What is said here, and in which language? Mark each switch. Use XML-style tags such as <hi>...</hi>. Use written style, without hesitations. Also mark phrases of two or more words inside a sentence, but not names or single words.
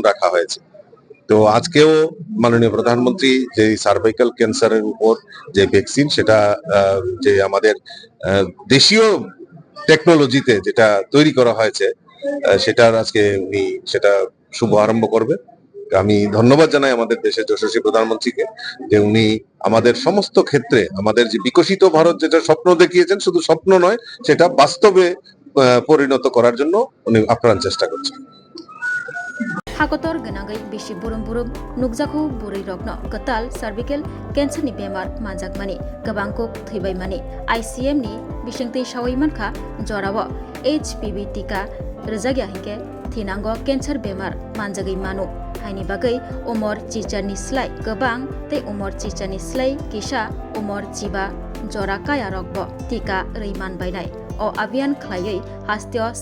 <bn>রাখা হয়েছে তো আজকেও মাননীয় প্রধানমন্ত্রী যে</bn> <en>cervical cancerের</en> <bn>উপর যে ভ্যাকসিন সেটা যে আমাদের দেশীয় টেকনোলজিতে যেটা তৈরি করা হয়েছে সেটার আজকে উনি সেটা শুভ আরম্ভ করবে আমি ধন্যবাদ জানাই আমাদের দেশের যশস্বী প্রধানমন্ত্রীকে যে উনি আমাদের সমস্ত ক্ষেত্রে আমাদের যে বিকশিত ভারত যেটা স্বপ্ন দেখিয়েছেন শুধু স্বপ্ন নয় সেটা বাস্তবে পরিণত করার জন্য উনি আপ্রাণ চেষ্টা করছেন</bn> <trp>हाकतर गोनाङै बेसि बुरुम नुगजाखौ बुरै रग्न गताल</trp> <en>cervical cancerनि</en> <trp>बेमार मानजाकमानि गोबांखौ थैबायमानि ICM नि बिसिंतै सावैमानखा जराव HPV टीका रजागिया हिंके थैनांगौ केन्सार बेमार मानजागै मानु हायनि बागै उमर चिचारनि स्लाय गोबां तै उमर चिचारनि स्लाय किसा उमर जिबा जरा काया रगब टीका रैमान बायनाय अ अभियान खलायै हास्तिय</trp>